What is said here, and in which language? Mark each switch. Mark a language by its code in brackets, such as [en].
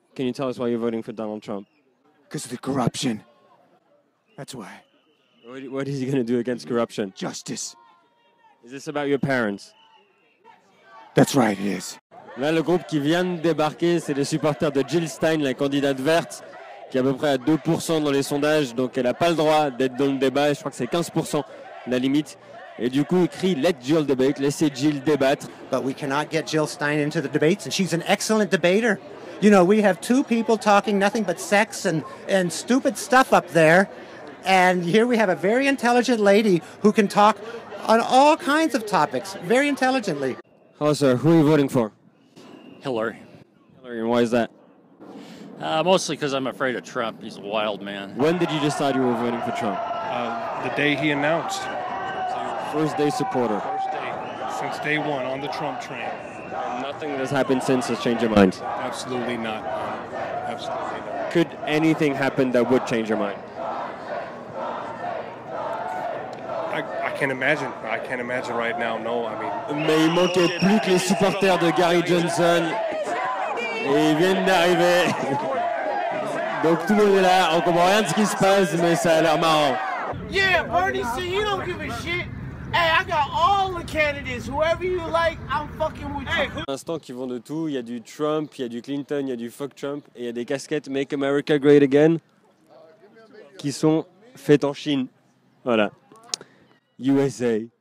[en] Can you tell us why you're voting for Donald Trump? Because of the corruption. That's why. What is he going to do against corruption? Justice. Is this about your parents? That's right, it is. [fr] Là, le groupe qui vient de débarquer, c'est les supporters de Jill Stein, la candidate verte, qui est à peu près à 2% dans les sondages, donc elle n'a pas le droit d'être dans le débat, je crois que c'est 15% la limite. Et du coup, il crie « [en] Let Jill debate [fr] », laissez Jill débattre. [en] But we cannot get Jill Stein into the debates, and she's an excellent debater. You know, we have two people talking nothing but sex and stupid stuff up there, and here we have a very intelligent lady who can talk on all kinds of topics, very intelligently. Hello, sir. Who are you voting for? Hillary. Hillary, and why is that? Mostly because I'm afraid of Trump. He's a wild man. When did you decide you were voting for Trump? The day he announced. First day supporter. First day, since day one on the Trump train. And nothing that has happened since has changed your mind? Absolutely not. Absolutely not. Could anything happen that would change your mind? I can't imagine. I can't imagine right now. No, I mean. [fr] Mais il manquait plus que les supporters de Gary Johnson. Et ils viennent d'arriver. Donc tout le monde est là. On comprend rien de ce qui se passe, mais ça a l'air marrant. [en] Yeah, Bernie said he don't give a shit. Hey, I got all the candidates. Whoever you like, I'm fucking with you. [fr] Pour l'instant, qui vont de tout. Il y a du Trump, il y a du Clinton, il y a du [en] fuck Trump. [fr] Et il y a des casquettes Make America Great Again qui sont faites en Chine. Voilà. USA.